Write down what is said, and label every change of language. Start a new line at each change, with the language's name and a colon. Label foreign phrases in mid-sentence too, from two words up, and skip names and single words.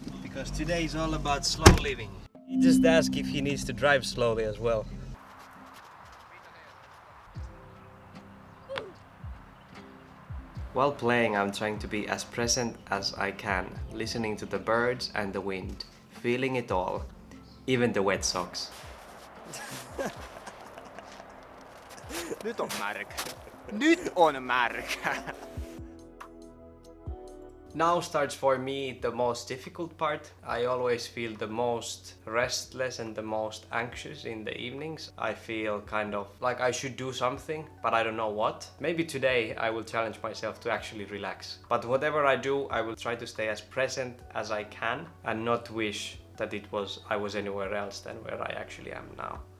English: Because today is all about slow living. He just asked if he needs to drive slowly as well. While playing, I'm trying to be as present as I can, listening to the birds and the wind, feeling it all, even the wet socks.
Finnish: Nyt on märkä. Nyt on märkä.
English: Now starts for me the most difficult part. I always feel the most restless and the most anxious in the evenings. I feel kind of like I should do something, but I don't know what. Maybe today I will challenge myself to actually relax. But whatever I do, I will try to stay as present as I can and not wish that I was anywhere else than where I actually am now.